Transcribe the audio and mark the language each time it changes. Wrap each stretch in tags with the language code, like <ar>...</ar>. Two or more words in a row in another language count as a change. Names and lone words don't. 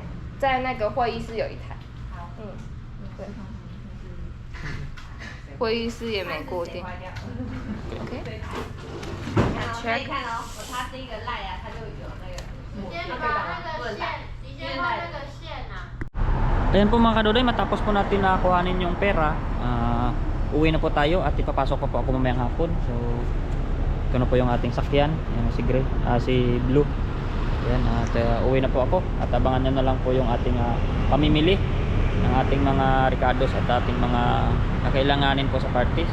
<zh>在那个会议室有一台。好。对。会议室也没过电。OK。可以看哦，我插这个赖啊，它就有那个。嗯你先把那个线，你先画那个线啊。</zh> <tl>Ayan po mga kadoday, matapos po natin na kuhanin yung pera, uwi na po tayo at ipapasok pa po ako mamayang hapon. So ito na po yung ating sakyan. Ayan, si Blue. Ayan, at uwi na po ako at abangan nyo na lang po yung ating pamimili ng ating mga ricados at ating mga kakailanganin po sa parties.</tl>